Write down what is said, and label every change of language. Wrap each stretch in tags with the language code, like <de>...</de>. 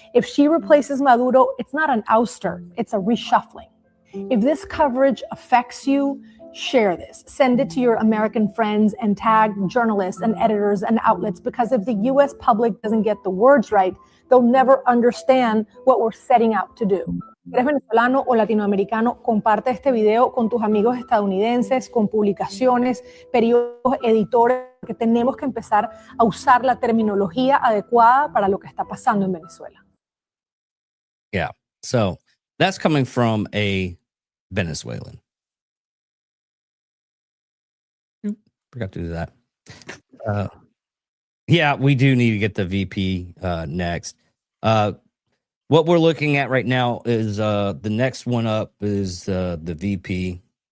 <en>If she replaces Maduro, it's not an ouster, it's a reshuffling. If this coverage affects you, share this. Send it to your American friends and tag journalists and editors and outlets, because if the US public doesn't get the words right, they'll never understand what we're setting out to do.</en> <es>Si eres venezolano o latinoamericano, comparte este video con tus amigos estadounidenses, con publicaciones, periódicos, editores, que tenemos que empezar a usar la terminología adecuada para lo que está pasando en Venezuela.</es> <en>Yeah. So that's coming from a Venezuelan. Forgot to do that. Yeah, we do need to get the VP next. What we're looking at right now is the next one up is the VP.</en>